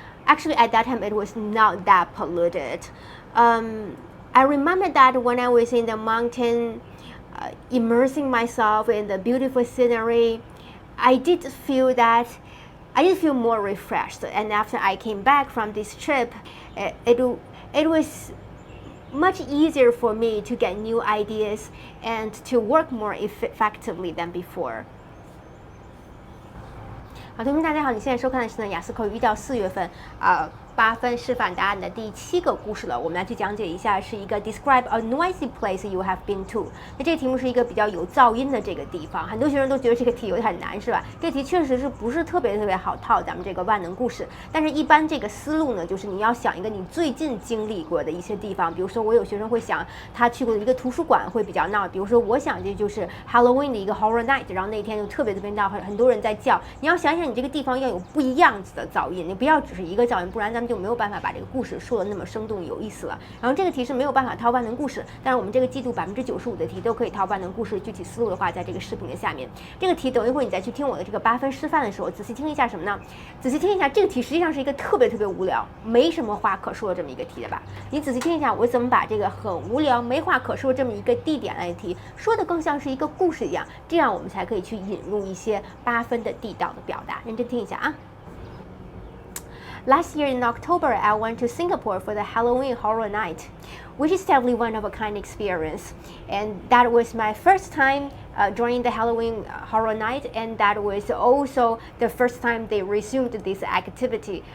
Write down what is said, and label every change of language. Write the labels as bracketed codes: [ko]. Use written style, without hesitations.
[en] Actually, at that time, it was not that polluted. I remember that when I was in the mountain, immersing myself in the beautiful scenery, I did feel more refreshed. And after I came back from this trip, it was much easier for me to get new ideas and to work more effectively than before. [zh] 好，同学们大家好，你现在收看的是呢雅思口语1到4月份8分示范答案的第7个故事了。我们来去讲解一下，是一个 [en] describe a noisy place you have been to。 [zh] 那这个题目是一个比较有噪音的这个地方，很多学生都觉得这个题有点难，是吧？这个题确实是不是特别好套咱们这个万能故事。但是，一般这个思路呢，就是你要想一个你最近经历过的一些地方。比如说，我有学生会想他去过的一个图书馆会比较闹。比如说，我想这就是 Halloween 的一个 horror night， 然后那天就特别闹，很多人在叫。你要想想，你这个地方要有不一样子的噪音，你不要只是一个噪音，不然咱们就没有办法把这个故事说的那么生动有意思了。然后这个题是没有办法套万能故事，但是我们这个季度95%的题都可以套万能故事。具体思路的话，在这个视频的下面。这个题等一会儿你再去听我的这个8分示范的时候，仔细听一下什么呢？仔细听一下，这个题实际上是一个特别无聊，没什么话可说的这么一个题的吧？你仔细听一下，我怎么把这个很无聊、没话可说这么一个地点类的题，说的更像是一个故事一样，这样我们才可以去引入一些8分的地道的表达。认真听一下啊。 [en] Last year in October, I went to Singapore for the Halloween Horror Night, which is definitely one of a kind experience. And that was my first time joining the Halloween Horror Night, and that was also the first time they resumed this activity.